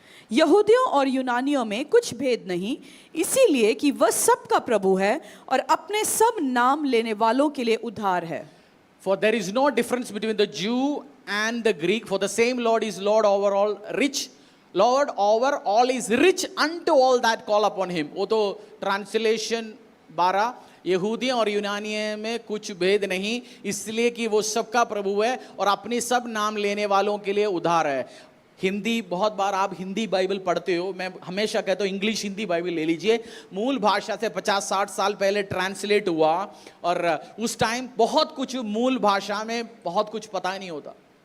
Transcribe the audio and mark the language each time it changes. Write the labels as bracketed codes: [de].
[hi] यहूदियों और यूनानियों में कुछ भेद नहीं, इसीलिए कि वह सब का प्रभु है और अपने सब नाम लेने वालों के लिए उद्धार है। [en] For there is no difference between the Jew and the Greek, for the same Lord is Lord over all, rich, Lord over all is rich unto all that call upon him। [hi] वो तो translation 12। यहूदियों और यूनानियों में कुछ भेद नहीं, इसलिए कि वो सबका प्रभु है और अपनी सब नाम लेने वालों के लिए उद्धार है। हिंदी, बहुत बार आप हिंदी बाइबल पढ़ते हो, मैं हमेशा कहता हूँ इंग्लिश हिंदी बाइबल ले लीजिए। मूल भाषा से 50-60 साल पहले ट्रांसलेट हुआ और उस टाइम बहुत कुछ मूल भाषा में बहुत कुछ पता नहीं होता।